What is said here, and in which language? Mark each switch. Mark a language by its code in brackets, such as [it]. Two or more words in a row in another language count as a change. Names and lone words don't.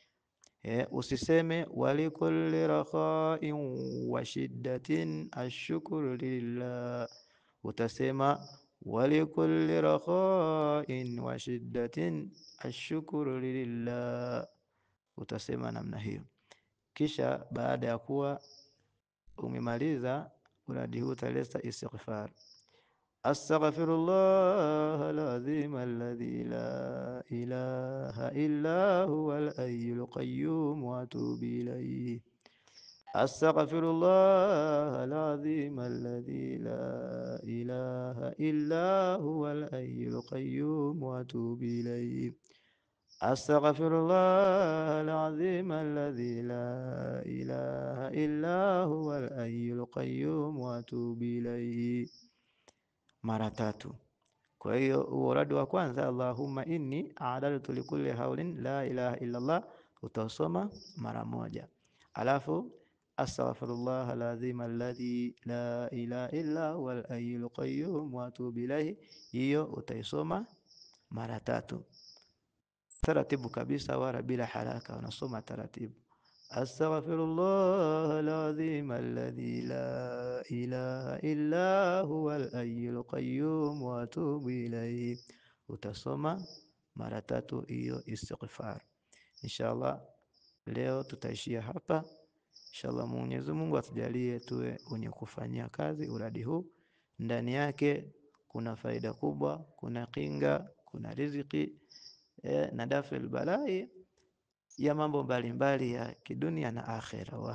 [sw] Usiseme [ar] ولكل رخاء وشدة أشكر لله, [sw] utasema [ar] ولكل رخاء وشدة أشكر لله, [sw] utasema namna hiyo. Kisha baada ya kuwa umemaliza uradi huu utaleta istighfar: [ar] أستغفر الله العظيم الذي لا إله إلا هو الحي القيوم وأتوب إليه. أستغفر الله العظيم الذي لا إله إلا هو الحي القيوم وأتوب إليه. أستغفر الله العظيم الذي لا إله إلا هو الحي القيوم وأتوب إليه, [sw] mara 3. Kwa hiyo uradi wa kwanza [ar] اللهم إني أعددت لكل هول لا إله إلا الله [sw] utasoma mara 1, alafu [ar] أستغفر الله العظيم الذي لا إله إلا هو الحي القيوم وأتوب إليه, [sw] hiyo utaisoma mara 3 taratibu kabisa, wala bila haraka, unasoma taratibu. [ar] أستغفر الله العظيم الذي لا إله إلا هو الحي القيوم وأتوب إليه, [sw] utasoma mara 3 hiyo istighfar. Inshallah leo tutaishia hapa. Inshallah Mwenyezi Mungu atujalie tuwe wenye kufanyia kazi uradi huu. Ndani yake kuna faida kubwa, kuna kinga, kuna riziki na [ar] دفع البلاء [sw] ya mambo mbalimbali ya kidunia na akhera.